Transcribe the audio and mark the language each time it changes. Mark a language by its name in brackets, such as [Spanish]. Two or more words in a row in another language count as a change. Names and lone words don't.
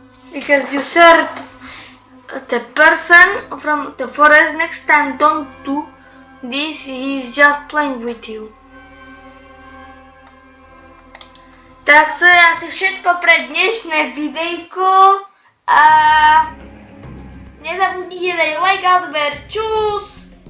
[English] Because you said the person from the forest next time don't do this, he's just playing with you. [Slovak] Tak to je asi všetko pre dnešné videjko a nezabudnite dať like a odber. Čus!